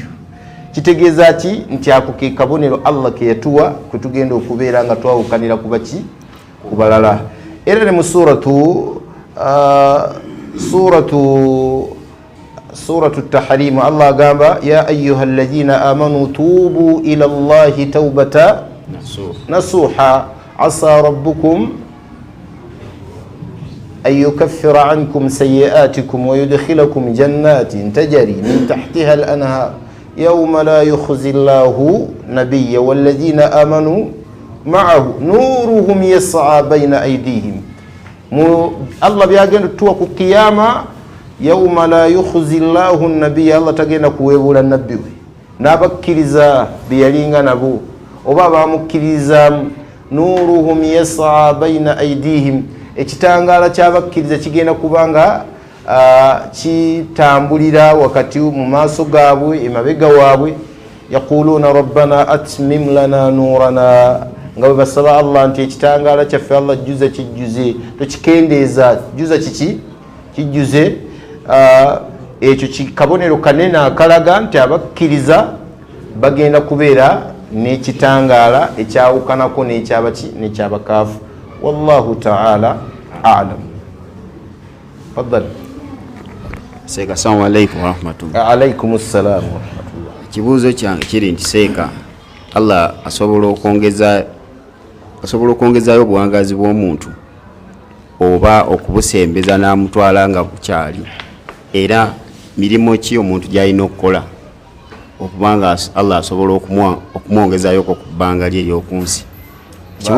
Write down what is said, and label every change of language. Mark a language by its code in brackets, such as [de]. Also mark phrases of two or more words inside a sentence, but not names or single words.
[lg] Kitegeeza ki? Nti ako ke kabonero Allah ke yatuwa kwe tugenda okubeera nga twawukanira kubaki ku balala. Era ne mu suratu tahrim Allah agamba [ar] يا أيها الذين آمنوا توبوا إلى الله توبة نصوحا عسى ربكم أن يكفر عنكم سيئاتكم ويدخلكم جنات تجري من تحتها الأنهار يوم لا يخزي الله النبي والذين آمنوا معه نورهم يسعى بين أيديهم. [lg] Allah byagenda tuwa ku qiyama [ar] يوم لا يخزي الله النبي, [lg] Allah tagenda kuweebula nabbi we n'abakkiriza byeyalinga nabo oba bamukkiriza. [ar] نورهم يسعى بين أيديهم, [lg] ekitangaala ky'abakkiriza kigenda kubanga kitambulira wakati mu maaso gaabwe emabega waabwe. [ar] يقولون ربنا أتمم لنا نورنا, [lg] nga bwe basaba Allah nti ekitangaala kyaffe Allah jjuza kijjuze, tokikendeeza, jjuza kiki kijjuze. Ekyo kikabonero kanene akalaga nti abakkiriza bagenda kubeera n'ekitangaala ekyawukanako n'ekyabaki n'ekyabakaafu. [ar] والله تعالى أعلم. تفضل. Seeka, السلام عليكم ورحمة الله. عليكم السلام ورحمة الله. [lg] Kibuuzo kyange kiri nti Seeka, Allah asobola okwongezaayo obuwangazi bw'omuntu oba okubusembeza n'amutwala nga bukyali, era mirimu ki omuntu gy'alina okukola okubanga Allah asobola okumwongezaayo ku bbanga lye ery'oku nsi?